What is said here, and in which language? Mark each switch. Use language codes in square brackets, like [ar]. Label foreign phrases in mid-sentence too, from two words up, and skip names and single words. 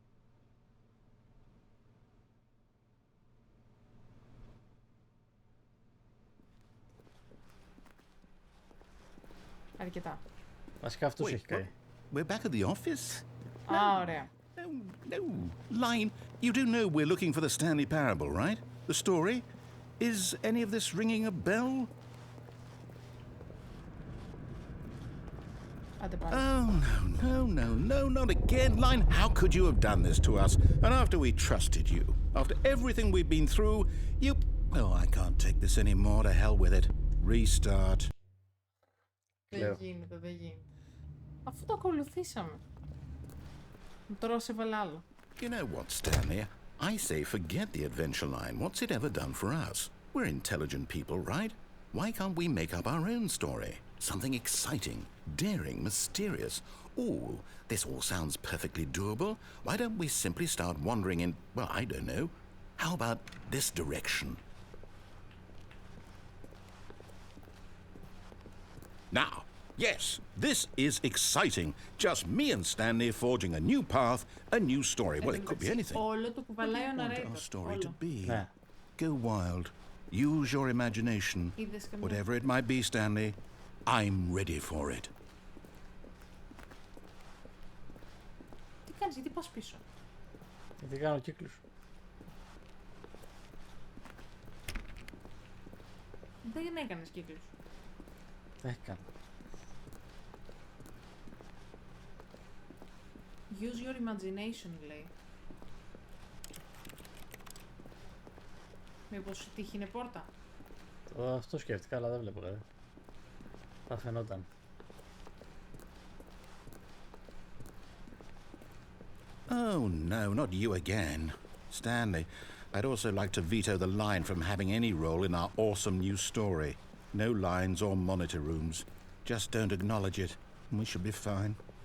[el] Αρκετά. Βασικά αυτός έχει καεί. [en] We're back at the office? [el] Α, ωραία. [en] No. Line, you do know we're looking for the Stanley Parable, right? The story? Is any of this ringing a bell? [el] Άντε πάλι. [en] Oh, no, not again. Line, how could you have done this to us? And after we trusted you, after everything we've been through, you... Oh, I can't take this anymore. To hell with it. Restart. [el] Δεν γίνεται. Αφού το ακολουθήσαμε. Τώρα σε βάλε άλλο. [en] You know what, Stanley? I say forget the adventure line. What's it ever done for us? We're intelligent people, right? Why can't we make up our own story? Something exciting, daring, mysterious. Ooh, this all sounds perfectly doable. Why don't we simply start wandering in, well, I don't know. How about this direction? Now, yes, this is exciting. Just me and Stanley forging a new path, a new story. Well, it could be anything. [el] Όλο το κουβαλάει ο [en] What our [el] narrator. [en] story to be. [el] Ναι. [en] Go wild. Use your imagination. [el] Είδες καμία. [en] Whatever it might be, Stanley, I'm ready for it. [el] Τι κάνεις, γιατί πας πίσω. Γιατί κάνω κύκλους. Δεν έκανες κύκλους. Δεν κάνω. [en] Use your imagination, [el] λέει. Μήπως η τύχη είναι πόρτα. Αυτό σκέφτηκα, αλλά δεν βλέπω κάτι. Θα φαινόταν. [en] Oh no, not you again. Stanley, I'd also like to veto the line from having any role in our awesome new story. No lines or monitor rooms. Just don't acknowledge it, and we should be fine.